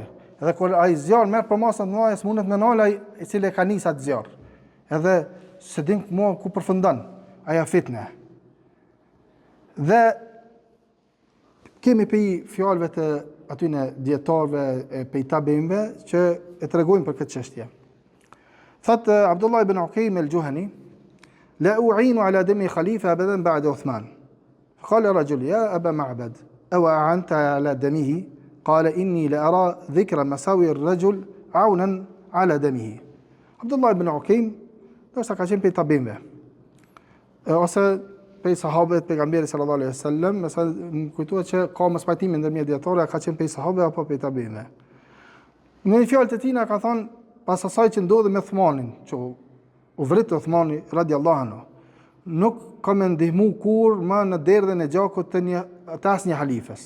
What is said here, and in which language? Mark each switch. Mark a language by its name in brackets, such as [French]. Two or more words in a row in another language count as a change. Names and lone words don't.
[Albanian] Edhe kur ai zjarr merr për masa të mëdha, s'mundet me nal ai i cili ka nis atë zjarr. Edhe se dim ku përfundon ajo fitnë. Dhe kemi pe fjalëve të aty në dietarëve e pe tabimve që e tregojnë për këtë çështje. [Arabic] Thot Abdullah ibn Uqaym al-Juhani, لا أعين على دم خليفة أبدا بعد عثمان. قال رجل يا أبا معبد، أو أعنت على دمه? قال إني لأرى ذكر مساوي الرجل عونا على دمه. [Albanian] Abdullah ibn Uqaym ndoshta ka qenë prej tabimve. Ose prej sahabëve të pejgamberit [Arabic] صلى الله عليه وسلم, [Albanian] më kujtohet që ka mos pajtimi ndërmjet dietarëve, ka qenë prej sahabëve apo prej tabimve. Në një fjalë të tina ka thonë pas asaj që ndodhi me Uthmanin, që u vrit Uthmani [Arabic] رضي الله عنه, [Albanian] nuk ka me ndihmu kur më në derdhën e gjakut të asnjë halifes.